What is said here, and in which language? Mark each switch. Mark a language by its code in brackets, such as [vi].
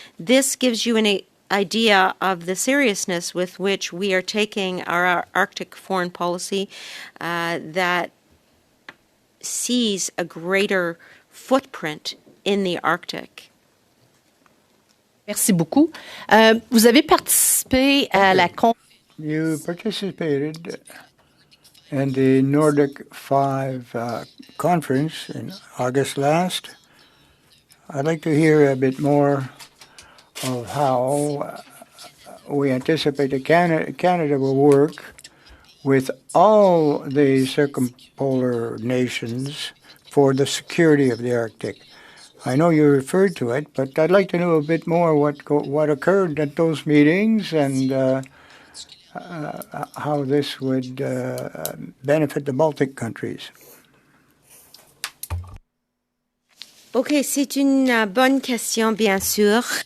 [en] This gives you an idea of the seriousness with which we are taking our Arctic foreign policy that sees a greater footprint in the Arctic. [fr] Merci beaucoup. Vous avez participé à la [en] You participated in the Nordic 5 conference in August last. I'd like to hear a bit more of how we anticipate that Canada will work with all the circumpolar nations for the security of the Arctic. I know you referred to it, but I'd like to know a bit more what occurred at those meetings and how this would benefit the Baltic countries. [fr] OK, c'est une bonne question, bien sûr.